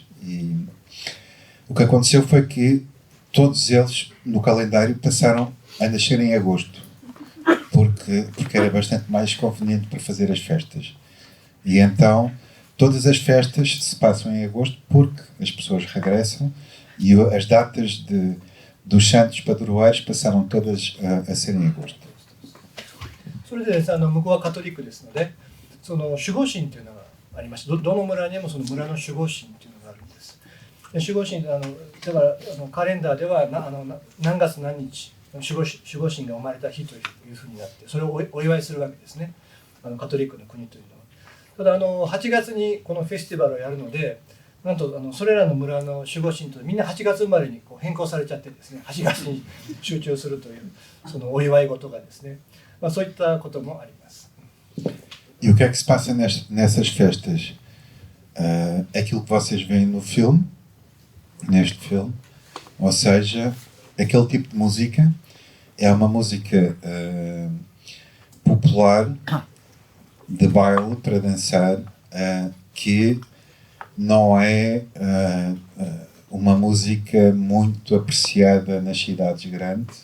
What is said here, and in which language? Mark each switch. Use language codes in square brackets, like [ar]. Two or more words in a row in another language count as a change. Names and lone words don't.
[pt] E o que aconteceu foi que todos eles no calendário passaram a nascer em agosto, porque era bastante mais conveniente para fazer as festas. E então todas as festas se passam em agosto porque as pessoas regressam, e as datas dos santos padroeiros passaram todas a ser em agosto. [ja] それでですね、向こうはカトリックですので、守護神というのがありまして、どの村にもその村の守護神というのがあるんです。で守護神だからカレンダーでは何月何日守護神が生まれた日というふうになって、それをお祝いするわけですね、カトリックの国というのは。ただ8月にこのフェスティバルをやるので、なんとそれらの村の守護神とみんな8月生まれに変更されちゃってですね、8月に集中するというそのお祝い事がですね、そういったこともあります。 [pt] E o que é que se passa nessas festas? Aquilo que vocês veem no filme, neste filme, ou seja, aquele tipo de música é uma música popular de baile para dançar, que não é uma música muito apreciada nas cidades grandes.